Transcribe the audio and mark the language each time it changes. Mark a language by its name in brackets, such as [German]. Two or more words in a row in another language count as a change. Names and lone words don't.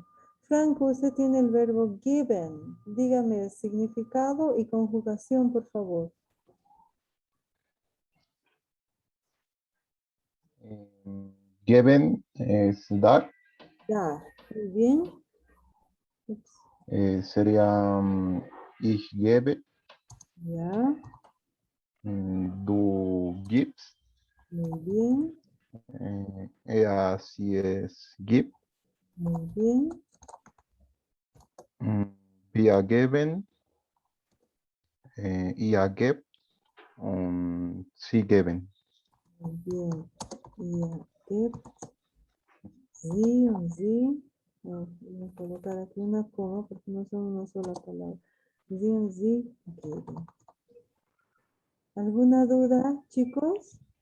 [Spanish] Franco, usted tiene el verbo given. Dígame el significado y conjugación, por favor. Geben es dar, Dar. Muy bien. Ups, [German] sería ich gebe, [Spanish] ya, [German] du gibst, [Spanish] muy bien, ella sí es gibt, muy bien, [German] wir geben, ihr gebt und sie geben. [Spanish] muy bien. Ya, sí, un sí. Voy a colocar aquí una coma porque no son una sola palabra. Sí, un sí. Ok. ¿Alguna duda, chicos?